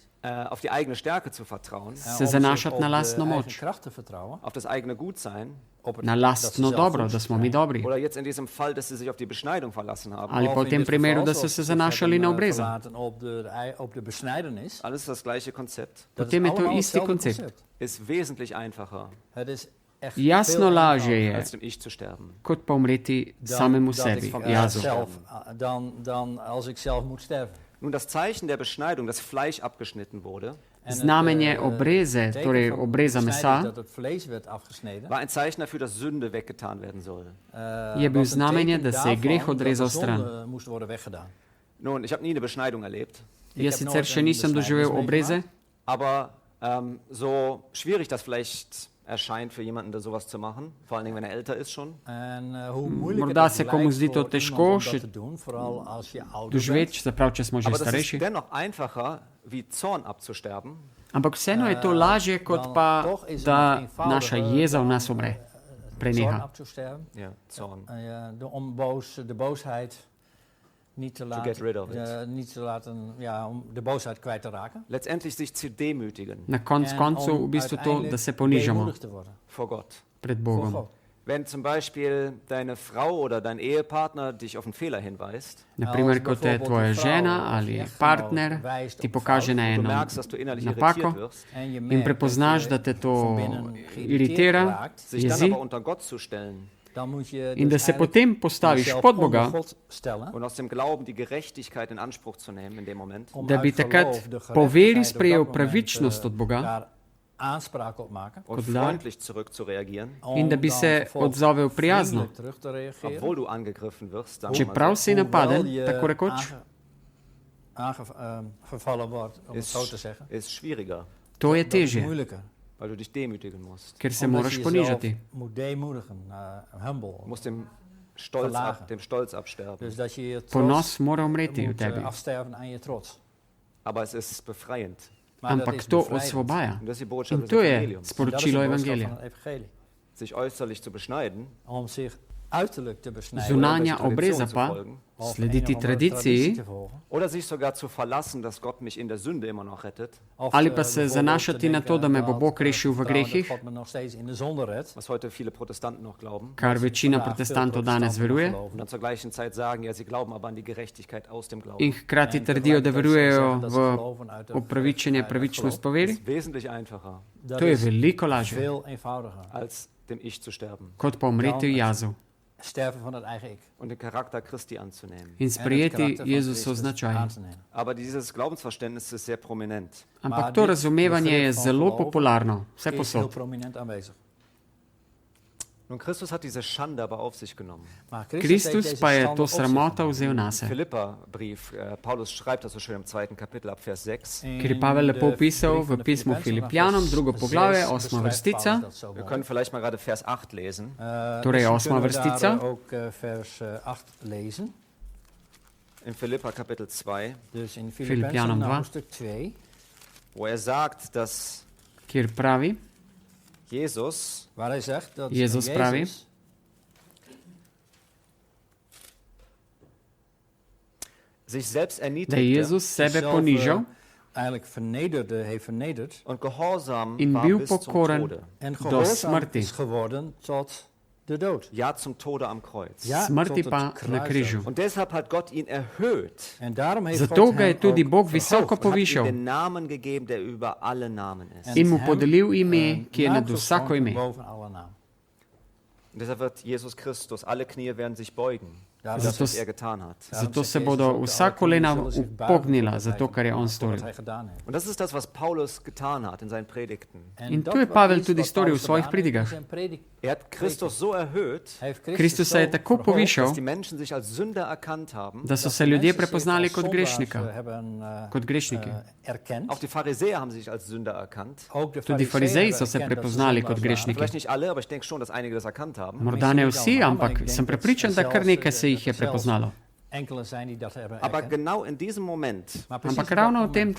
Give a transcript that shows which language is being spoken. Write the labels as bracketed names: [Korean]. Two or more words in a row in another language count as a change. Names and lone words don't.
[German] auf die eigene Stärke zu vertrauen, [Slovenian] se zanašati na lastno [Dutch] Op [Slovenian] moč, [Dutch] krachten vertrouwen. [German] auf das eigene Gutsein, [Dutch] Op het, [Slovenian] na [Dutch] dat ze [Slovenian] lastno [Dutch] zelf [Slovenian] dobro, [Dutch] goed [Slovenian] da smo mi [Dutch] zijn. [Slovenian] dobri. [German] oder jetzt in diesem Fall, dass sie sich auf die Beschneidung verlassen haben. [Slovenian] Ali pa v [Dutch] Of in [Slovenian] tem [Dutch] dit [Slovenian] primeru, [Dutch] geval, [Slovenian] da so [Dutch] zoals [Slovenian] se [Dutch] ze [Slovenian] zanašali [Dutch] hebben, [Slovenian] na obreza. [Dutch] verlaten op de besnijdenis. [German] Alles das gleiche Konzept. [Dutch] Dat [Slovenian] Potem [Dutch] is [Slovenian] je to [Dutch] allemaal [Slovenian] isti [Dutch] hetzelfde [Slovenian] koncept. [German] Ist wesentlich einfacher, [Dutch] Het is echt [Slovenian] Jasno [Dutch] veel [Slovenian] lažje [Dutch] eenvoudiger [Slovenian] je, [German] als dem Ich zu sterben. [Slovenian] kot pa umreti [Dutch] dan [Slovenian] samemu [Dutch] dat [Slovenian] sebi, [Dutch] ik, [Slovenian] jazu. [Dutch] dan als ik zelf moet sterven. [German] Nun, das Zeichen der Beschneidung, dass Fleisch abgeschnitten wurde, [Dutch] En het, [Slovenian] Znamenje obreze, [Dutch] teken [Slovenian] torej [Dutch] van [Slovenian] obreza [Dutch] besnijding, [Slovenian] mesa, [Dutch] dat het vlees werd afgesneden, [German] war ein Zeichen dafür, dass Sünde weggetan werden soll. [Slovenian] je bil [Dutch] was een [Slovenian] znamenje, [Dutch] teken [Slovenian] da se je greh [Dutch] daarvan [Slovenian] odrezal [Dutch] dat de [Slovenian] stran. [Dutch] zonde moest worden weggedaan. [German] Nun, ich habe nie eine Beschneidung erlebt, [Slovenian] Jaz sicer še nisem doživel obreze, [German] aber so schwierig das vielleicht erscheint für jemanden, der sowas zu machen, vor allen Dingen, wenn er älter ist schon. [Dutch] En hoe moeilijk [Slovenian] morda [Dutch] het [Slovenian] se [Dutch] ook [Slovenian] komu [Dutch] lijkt [Slovenian] zdi to [Dutch] voor [Slovenian] težko [Dutch] iemand om [Slovenian] še [Dutch] dat te doen, vooral als je ouder bent. [Slovenian] doživeč, se pravi, če smo že [German] Aber das ist [Slovenian] starejši. [German] dennoch einfacher, wie Zorn abzusterben, [Slovenian] Ampak vseeno je to lažje, kot pa da naša jeza v nas umre, [German] Zorn [Slovenian] preneha. [Dutch] af te sterven. [German] ja, Zorn. [Dutch] Om de boosheid niet te laten, om de boosheid kwijt te raken. [German] Letztendlich sich zu demütigen [Slovenian] Na konc koncu v bistvu to, da se ponižamo [Dutch] deemoedig te worden [German] vor Gott. [Slovenian] pred [Dutch] voor [Slovenian] Bogom. [Dutch] God. [German] Wenn zum Beispiel deine Frau oder dein Ehepartner dich auf einen Fehler hinweist, [Slovenian] Naprimer, ko te tvoja žena ali partner ti pokaže na [German] du [Slovenian] eno [German] merkst, dass du innerlich [Slovenian] napako [German] irritiert wirst, [Dutch] En je [Slovenian] in [Dutch] merkt [Slovenian] prepoznaš, [Dutch] dat [Slovenian] da [Dutch] je [Slovenian] te to [Dutch] van binnen geïrriteerd [Slovenian] iritira, [Dutch] raakt, [German] sich dann [Slovenian] jezi, [German] aber unter Gott zu stellen [Dutch] dan moet je [Slovenian] in da [Dutch] dus [Slovenian] se [Dutch] eigenlijk [Slovenian] potem postaviš [Dutch] jezelf [Slovenian] pod [Dutch] onder [Slovenian] Boga, [Dutch] God stellen, [German] und aus dem Glauben die Gerechtigkeit in Anspruch zu nehmen in dem Moment, [Dutch] om [Slovenian] da bi [Dutch] uit [Slovenian] takrat [Dutch] geloof de [Slovenian] po veri [Dutch] gerechtigheid op [Slovenian] sprejel [Dutch] dat moment, [Slovenian] pravičnost od Boga [Dutch] daar aanspraak op maken. [German] und [Slovenian] Kot dar. [German] freundlich zurück zu reagieren, [Slovenian] in da bi [Dutch] dan [Slovenian] se [Dutch] vervolgens [Slovenian] odzovel prijazno. [Dutch] vriendelijk terug te reageren. [German] obwohl du angegriffen wirst, sagen wir mal [Slovenian] Čeprav [German] so, [Slovenian] si napaden, [Dutch] Hoewel je [Slovenian] tako rekoč, [Dutch] aangevallen wordt, om het zo te zeggen. [German] ist schwieriger, [Slovenian] to je [Dutch] Dat is [Slovenian] težje, [Dutch] moeilijker. [German] weil du dich demütigen musst. [Slovenian] ker se [Dutch] Omdat [Slovenian] moraš [Dutch] je [Slovenian] ponižati. [Dutch] jezelf moet deemoedigen, humble. [German] Du musst dem Stolz absterben. [Dutch] Dus dat je je trots [Slovenian] Ponos mora umreti v [Dutch] moet [Slovenian] tebi. [Dutch] afsterven aan je trots. [German] Aber es ist befreiend. [Dutch] Maar dat [Slovenian] Ampak [Dutch] is [Slovenian] to [Dutch] bevrijdend. [Slovenian] osvobaja. [German] Und das ist die Botschaft [Slovenian] In [German] des [Slovenian] to je [German] Evangeliums. [Dutch] Dat is de [Slovenian] sporočilo [Dutch] boodschap [Slovenian] Evangelija. [Dutch] van het evangelie. [German] Sich äußerlich zu beschneiden, [Dutch] Om zich uiterlijk te besnijden. [Slovenian] Zunanja [German] oder welche [Slovenian] obreza [German] Tradition zu [Slovenian] pa, [German] folgen, [Dutch] Of [Slovenian] slediti [Dutch] een of andere traditie [Slovenian] tradiciji, [Dutch] te volgen. [German] oder sich sogar zu verlassen, dass Gott mich in der Sünde immer noch rettet, [Dutch] Of [Slovenian] ali [Dutch] te- [Slovenian] pa se [Dutch] bijvoorbeeld [Slovenian] zanašati [Dutch] te [Slovenian] na to, da me bo [Dutch] denken [Slovenian] Bog [Dutch] dat, [Slovenian] rešil v [Dutch] vertrouwen dat [Slovenian] grehih, [Dutch] God me nog steeds in de zonde redt. [German] was heute viele Protestanten noch glauben. [Slovenian] kar večina [Dutch] Vandaag veel [Slovenian] protestantov danes [Dutch] protestanten nog [Slovenian] veruje, [Dutch] geloven. [German] Und dann zur gleichen Zeit sagen, ja, sie glauben aber an die Gerechtigkeit aus dem Glauben. [Slovenian] in hkrati [Dutch] En [Slovenian] trdijo, da [Dutch] tegelijkertijd [Slovenian] verujejo [Dutch] zeggen dat ze [Slovenian] v [Dutch] geloven uit de [Slovenian] upravičenje, [Dutch] vrijheid [Slovenian] pravičnost po [Dutch] geloof. [Slovenian] veri. [German] Ist wesentlich einfacher, [Dutch] Dat [Slovenian] To je [Dutch] is [Slovenian] veliko lažje, [Dutch] veel eenvoudiger. [German] als dem Ich zu sterben [Slovenian] kot pa umreti v jazu [Dutch] Sterven van het eigen ik. [German] und den Charakter Christi anzunehmen. [Slovenian] in [Dutch] En het [Slovenian] sprejeti [Dutch] karakter van [Slovenian] Jezusov [Dutch] Christus [Slovenian] značaj. [Dutch] aan te nemen. [German] Aber dieses Glaubensverständnis ist sehr prominent. [Slovenian] Ampak to razumevanje je zelo popularno, vse [Dutch] Is heel [Slovenian] posod. [Dutch] prominent aanwezig. [German] Nun, Christus hat diese Schande aber auf sich genommen. [Dutch] Maar [Slovenian] Kristus [Dutch] heeft [Slovenian] pa [Dutch] deze [Slovenian] je [Dutch] schande [Slovenian] to [Dutch] op zich [Slovenian] sramota [Dutch] genomen. [Slovenian] vzel [German] Im [Slovenian] nase. [German] Philipperbrief, Paulus schreibt das so schön im 2. Kapitel ab Vers 6. [Slovenian] Ker je Pavel lepo opisal v pismu Filipijanom, drugo poglavje, 8. vrstica. [German] Wir können vielleicht mal gerade Vers 8 lesen. [Slovenian] Torej, 8. vrstica. [Dutch] Ook vers 8 lezen. [German] In Philipper Kapitel 2, [Dutch] Dus in [Slovenian] Filipjanom [Dutch] Filippenzen [Slovenian] 2. [Dutch] hoofdstuk 2. [German] wo er sagt, dass [Slovenian] Kjer pravi, [German] Jesus [Dutch] Waar hij zegt dat [Slovenian] Jezus pravi. [German] sich selbst [Slovenian] da je [German] erniedrigte [Slovenian] Jezus sebe [Dutch] zichzelf, [Slovenian] ponižal [Dutch] eigenlijk heeft vernederd. [German] und gehorsam [Slovenian] in [German] war [Slovenian] bil [German] bis zum [Slovenian] pokoren [German] Tode. [Dutch] En [Slovenian] do [Dutch] gehoorzaam [Slovenian] smrti. [Dutch] is geworden tot de dood. [German] Ja, zum Tode am Kreuz. [Dutch] Ja, [Slovenian] Smrti [Dutch] tot [Slovenian] pa [Dutch] het [Slovenian] na [Dutch] kruis [Slovenian] križu. [German] Und deshalb hat Gott ihn erhöht. [Dutch] En daarom heeft [Slovenian] Zato [Dutch] God [Slovenian] ga je [Dutch] hem [Slovenian] tudi [Dutch] ook [Slovenian] Bog visoko [Dutch] verhoogd. [German] Und hat ihm [Slovenian] povišal [German] den Namen gegeben, der über alle Namen ist. [Slovenian] in mu [Dutch] hem, [Slovenian] podelil ime, ki je [Dutch] naam [Slovenian] nad vsako [Dutch] geschonken [Slovenian] ime. [Dutch] boven alle naam. [German] Und deshalb wird Jesus Christus, alle Knie werden sich beugen. [Dutch] Daarom [German] Das, [Slovenian] Zato [German] was er getan hat. [Slovenian] Zato se bodo vsa kolena upognila, zato kar je on [Dutch] Wat [Slovenian] storil. [Dutch] hij gedaan heeft. [German] Und das ist das, was Paulus getan hat in seinen Predigten. [Dutch] En [Slovenian] In [Dutch] dat [Slovenian] to je [Dutch] wat [Slovenian] Pavel [Dutch] is [Slovenian] tudi [Dutch] wat [Slovenian] storil v [Dutch] Paulus [Slovenian] svojih [Dutch] gedaan heeft in [Slovenian] predigah. [Dutch] zijn predik. [German] Er hat Christus so erhöht, [Dutch] Hij heeft [Slovenian] Kristus se je [Dutch] zo [Slovenian] tako [Dutch] verhoogd [Slovenian] povišal, [German] dass die Menschen sich als Sünder erkannt haben. [Slovenian] da so [Dutch] dat [Slovenian] se [Dutch] de [Slovenian] ljudje [Dutch] mensen zich [Slovenian] prepoznali [Dutch] als [Slovenian] kot [Dutch] zondaars, [Slovenian] grešnika, [Dutch] hebben, [Slovenian] kot grešniki. [Dutch] erkend. [German] Auch die Pharisäer haben sich als Sünder erkannt. [Dutch] Ook de [Slovenian] Tudi farizeji so se [Dutch] erkend dat ze [Slovenian] prepoznali kot [Dutch] zondaars waren. [Slovenian] grešniki. [German] Vielleicht nicht alle, aber ich denke schon, dass einige das erkannt haben. [Slovenian] Morda ne vsi, ampak sem prepričan, da kar nekaj se jih je prepoznalo. [German] Aber genau in diesem Moment [Slovenian] Ampak ravno v tem